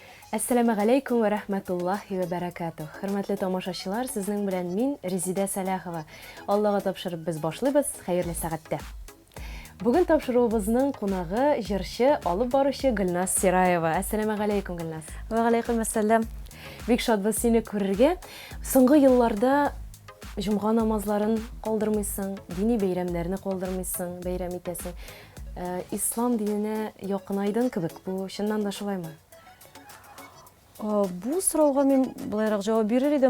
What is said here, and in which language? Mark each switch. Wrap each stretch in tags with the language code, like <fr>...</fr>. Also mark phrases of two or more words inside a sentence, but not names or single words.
<ar>السلام عليكم ورحمة الله وبركاته.</ar> <tt>Hörmәтле тамашачылар, сезнең белән мин Резидә Салахова. Аллага тапшырып без башлыйбыз. Хәерле сәгатьтә. Бүген тапшыруыбызның кунагы җырчы, алып баручы Гөлназ Сираева.</tt> <ar>السلام عليكم, Гөлназ. وعليكم السلام.</ar> <tt>Бик шатбыз сине күрергә. Соңгы елларда җомга намазларын калдырмыйсың, дини бәйрәмнәрне калдырмыйсың, бәйрәм итәсең. Ислам диненә якынайдың кебек. Бу чыннан да шулаймы? Бу сорауга мин булайрак җавап бирер идем.</tt>